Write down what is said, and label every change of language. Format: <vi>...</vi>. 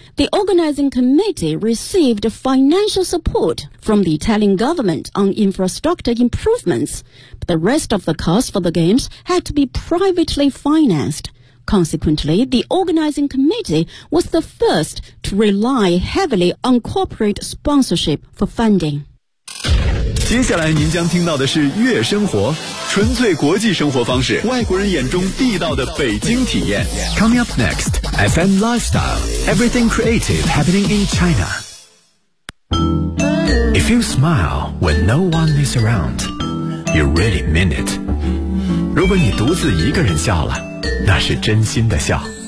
<en>The organizing committee received financial support from the Italian government on infrastructure improvements. The rest of the cost for the games had to be privately financed. Consequently, the organizing committee was the first to rely heavily on corporate sponsorship for funding.</en> <zh>接下来您将听到的是悦生活，纯粹国际生活方式，外国人眼中地道的北京体验。</zh> <en>Coming up next, FM Lifestyle, Everything Creative Happening in China. If you smile when no one is around, you really mean it.</en> <zh>如果你独自一个人笑了，那是真心的笑。</zh>